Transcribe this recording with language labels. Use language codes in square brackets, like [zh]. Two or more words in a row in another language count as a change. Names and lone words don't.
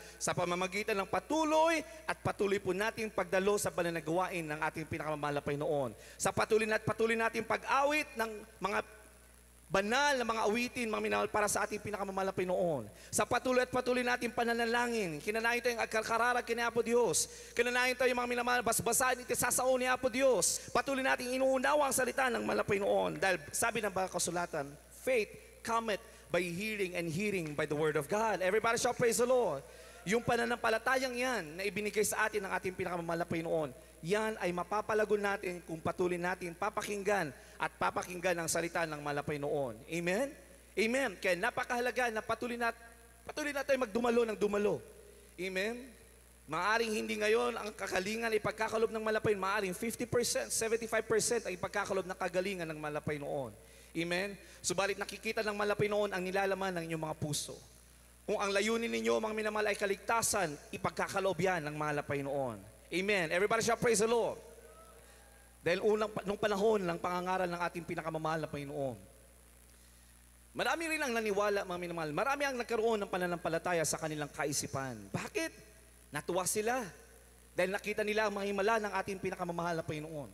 [tl] Sa pamamagitan ng patuloy at patuloy po nating pagdalo sa pananagawain ng ating pinakamamahal na Panginoon. Sa patuloy natin pag-awit ng mga banal na mga awitin, mga minamahal, para sa ating pinakamamahal na Panginoon. Sa patuloy at patuloy natin pananalangin, [ilo] kinanahin tayo ang kararag kini Apo Diyos. Kinanahin tayo, mga minamahal, basbasahin iti sasao ni Apo Diyos. [tl] Patuloy natin inuunawa ang salita ng mahal na Panginoon. Dahil sabi ng mga kasulatan, [en] faith cometh by hearing and hearing by the word of God. Everybody shall praise the Lord. [tl] Yung pananampalatayang yan na ibinigay sa atin ng ating pinakamamahal na Panginoon, yan ay mapapalago natin kung patuloy natin papakinggan at papakinggan ang salita ng mahal na Panginoon. Amen? Amen. Kaya napakahalaga na patuloy na tayo magdumalo ng dumalo. Amen? Maaring hindi ngayon ang kagalingan ay pagkakalob ng mahal na Panginoon. Maaring 50%, 75% ay pagkakalob ng kagalingan ng mahal na Panginoon. Amen? Subalit nakikita ng mahal na Panginoon ang nilalaman ng inyong mga puso. Kung ang layunin ninyo, mga minamahal, ay kaligtasan, ipagkakaloob yan ng mahal na Panginoon. Amen. [en] Everybody shall praise the Lord. [tl] Dahil nung panahon ng pangangaral ng ating pinakamamahal na Panginoon, marami rin ang naniwala, mga minamahal. Marami ang nagkaroon ng pananampalataya sa kanilang kaisipan. Bakit? Natuwa sila. Dahil nakita nila ang mga himala ng ating pinakamamahal na Panginoon.